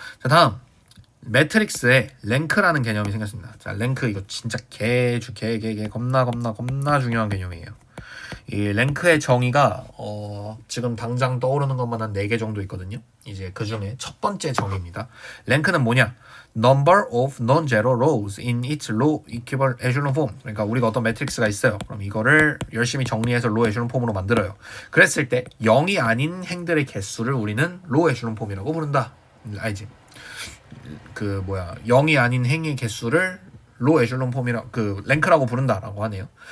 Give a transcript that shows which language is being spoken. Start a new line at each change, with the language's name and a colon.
Korean: 자, 다음 매트릭스에 랭크라는 개념이 생겼습니다. 자, 랭크 이거 진짜 개 겁나 중요한 개념이에요. 이 랭크의 정의가 지금 당장 떠오르는 것만 한 4개 정도 있거든요. 이제 그 중에 첫 번째 정의입니다. 랭크는 뭐냐?
English: Number of non-zero rows in its low equivalent echelon form.
Korean: 그러니까 우리가 어떤 매트릭스가 있어요. 그럼 이거를 열심히 정리해서 로우 에슐론 폼으로 만들어요. 그랬을 때 0이 아닌 행들의 개수를 우리는 로우 에슐론 폼이라고 부른다. 알지? 0이 아닌 행의 개수를 로우 에슐론 폼이라 랭크라고 부른다라고 하네요.